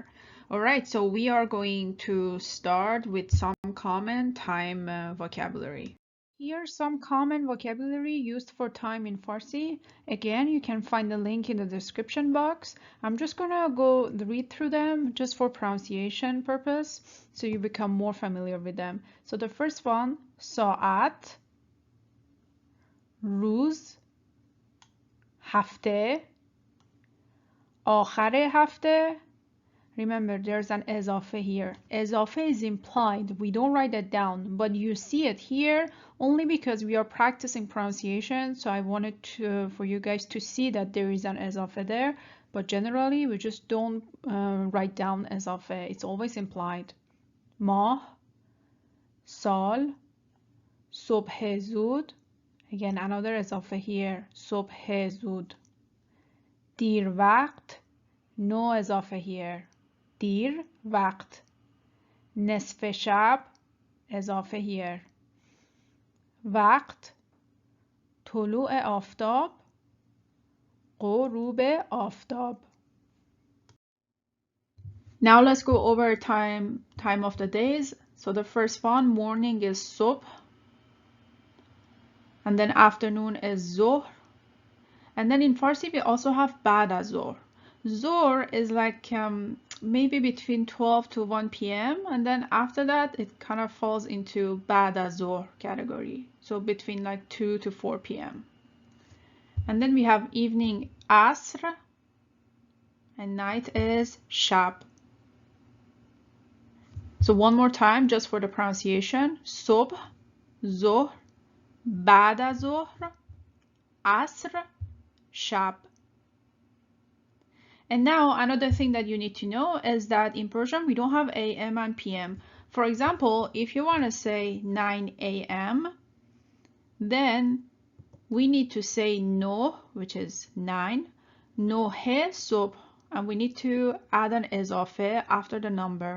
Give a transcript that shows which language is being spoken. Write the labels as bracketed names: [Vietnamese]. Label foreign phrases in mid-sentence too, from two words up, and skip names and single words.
[English] All right, so we are going to start with some common time vocabulary. Here's some common vocabulary used for time in Farsi. Again, you can find the link in the description box. I'm just gonna go read through them just for pronunciation purpose, so you become more familiar with them. So the first one, [Persian] ساعت, روز, هفته, آخر هفته. [English] Remember, there's an ezafe here. Ezafe is implied. We don't write that down, but you see it here only because we are practicing pronunciation. So I wanted for you guys to see that there is an ezafe there. But generally, we just don't write down ezafe. It's always implied. [Persian] ماه, سال, صبح زود. [English] Again, another ezafe here. [Persian] صبح زود. دیر وقت. [English] No ezafe here. [Persian] دیر وقت. نصف شب اضافه here. وقت طلوع آفتاب غروب آفتاب. [English] Now let's go over time of the days. So the first one, morning is صبح, and then afternoon is ظهر, and then in Farsi we also have [Persian] بعد از ظهر. [English] Zohr is like maybe between 12 to 1 p.m. and then after that it kind of falls into [Persian] بعد از ظهر [English] category. So between like 2 to 4 p.m. And then we have evening asr and night is shab. So one more time just for the pronunciation. [Persian] صبح, ظهر, بعد از ظهر, عصر، شب. [English] And now another thing that you need to know is that in Persian we don't have AM and PM. For example, if you want to say 9 AM, then we need to say no, which is 9, [Persian] نهِ صبح, [English] and we need to add an ezafe after the number.